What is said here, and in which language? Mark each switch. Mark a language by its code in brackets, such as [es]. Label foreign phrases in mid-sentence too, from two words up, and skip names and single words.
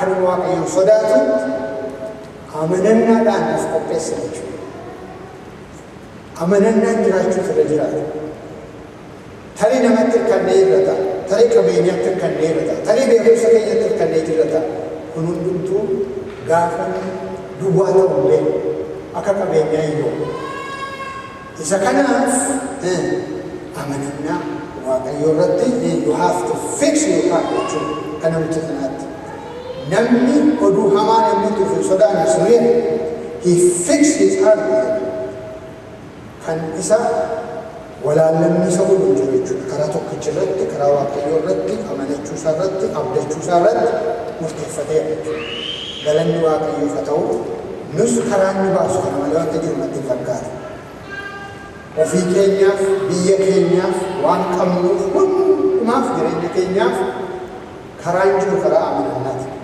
[om] nama waaqayyoon sodaatutti amanannaadhaan of qopheessa jechuudha amanannaan jiraachuu irra jiraatu tarii namatti hirkannee irrata tarii qabeenyaatti hirkannee irrata tarii beekumsa keenyatti hirkannee jirrata kun hundumtuu gaafa duwwaa ta'uu beeku akka qabeenyaa iyyuu isa kanaaf amanannaa waaqayyoo irratti [en] you have to fix your heart [om] jechuudha kan namicha sanaatti namni oduu hamaan yommuu dhufu sodaanne suriin [en] he fixed his heart [om] kan isa walaallamni isa godhu jiru jechuudha karaa tokkicha irratti karaa waaqayyoo irratti amanachuu isaa irratti abdachuu isaa irratti murteeffatee jechuudha galanni waaqayyoof haa ta'u nus karaa inni baasu kana malee wanta jiru natti fakkaata ofii keenyaaf biyya keenyaaf waan qabnuuf hundumaaf jireenya keenyaaf karaan jiru karaa amanannaati